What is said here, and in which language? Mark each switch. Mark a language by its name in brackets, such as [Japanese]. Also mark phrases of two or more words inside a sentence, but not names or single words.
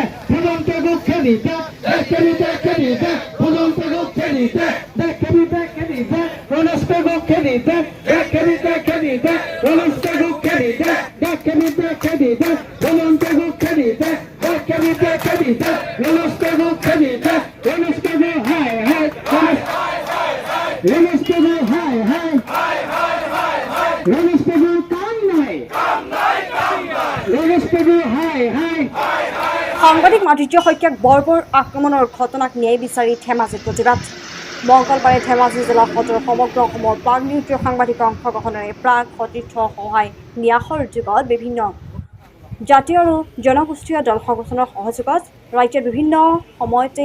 [Assamese] Polontego Kelide, Kelide, Polontego Kelide, Kelide, Rolospego Kelide, Kelide, Rolospego Kelide, Kelide, Polontego Kelide, Kelide, Rolospego Kelide, Rolospego high, Rolospego high, Rolospego Rolospego high. সাংবাদিক মাধুৰ্য শইকীয়াক বৰ্বৰ আক্ৰমণৰ ঘটনাক ন্যায় বিচাৰি ধেমাজিত প্ৰতিবাদ মঙলবাৰে ধেমাজি জিলা সদৰৰ সমগ্ৰ অসমৰ প্ৰাগ নিউজৰ সাংবাদিকৰ অংশগ্ৰহণেৰে প্ৰাগ সতীৰ্থ সহায় ন্যাসৰ যুগত বিভিন্ন জাতীয় আৰু জনগোষ্ঠীয় দল সংগঠনৰ সহযোগত ৰাজ্যৰ বিভিন্ন সময়তে